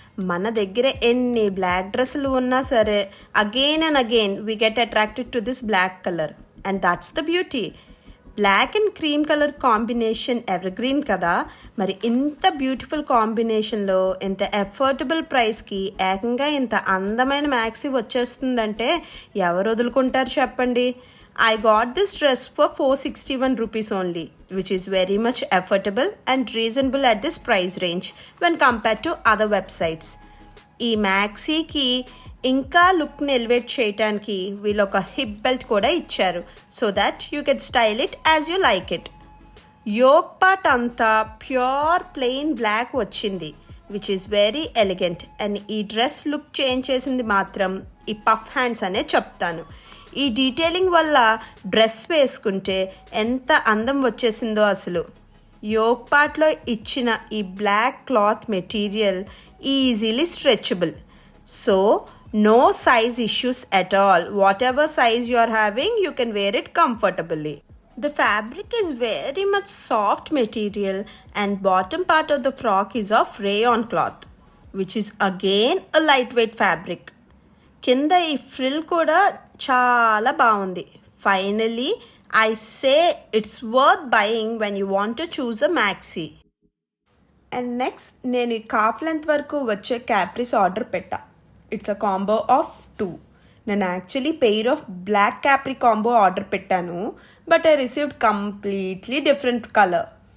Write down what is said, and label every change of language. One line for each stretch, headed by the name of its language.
Telugu: మన దగ్గర ఎన్ని బ్లాక్ డ్రెస్సులు ఉన్నా సరే
English: Again and again we get attracted to this black colour and that's the beauty. Black and cream colour combination evergreen కదా.
Telugu: మరి ఇంత బ్యూటిఫుల్ కాంబినేషన్లో ఇంత అఫోర్డబుల్ ప్రైస్కి ఏకంగా ఇంత అందమైన మ్యాక్సీ వచ్చేస్తుందంటే ఎవరు వదులుకుంటారు చెప్పండి.
English: I got this dress for 461 rupees only, which is very much affordable and reasonable at this price range when compared to other websites.
Telugu: ఈ మ్యాక్సీకి ఇంకా లుక్ని ఎలివేట్ చేయడానికి వీళ్ళు ఒక హిప్ బెల్ట్ కూడా ఇచ్చారు
English: So that you can style it as you like it. Yoke part అంతా pure plain black వచ్చింది which is very elegant.
Telugu: And ఈ డ్రెస్ లుక్ చేంజ్ చేసింది మాత్రం ఈ పఫ్ హ్యాండ్స్ అనే చెప్తాను. ఈ డీటెయిలింగ్ వల్ల డ్రెస్ వేసుకుంటే ఎంత అందం వచ్చేసిందో అసలు.
English: Yoke పార్ట్లో ఇచ్చిన ఈ black cloth material easily stretchable, so no size issues at all. Whatever size you are having you can wear it comfortably. The fabric is very much soft material and bottom part of the frock is of rayon cloth, which is again a lightweight fabric.
Telugu: కింద ఈ frill కూడా చాలా బాగుంది.
English: Finally I say it's worth buying when you want to choose a maxi.
Telugu: And next నేను ఈ cough length వరకు వచ్చే capris order పెట్టా.
English: It's a combo of 2.
Telugu: నేను actually pair of black capri combo order పెట్టాను,
English: But I received completely different colour.